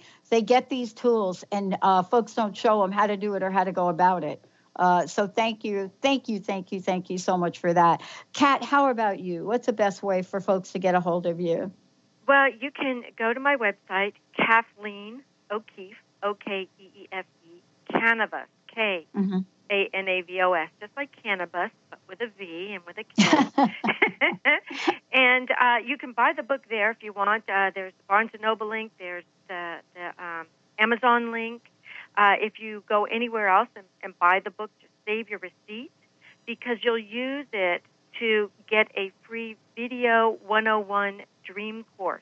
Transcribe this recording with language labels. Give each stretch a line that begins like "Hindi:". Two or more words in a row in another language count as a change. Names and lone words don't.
English: They get these tools and folks don't show them how to do it or how to go about it. So thank you so much for that. Kat, how about you? What's the best way for folks to get a hold of you? Well, you can go to my website, Kathleen O'Keefe, O-K-E-E-F-E, Canavos, K-A-N-A-V-O-S, just like cannabis, but with a V and with a K. And you can buy the book there if you want. There's the Barnes & Noble link. There's the Amazon link. If you go anywhere else and buy the book, just save your receipt, because you'll use it to get a free Video 101 Dream course.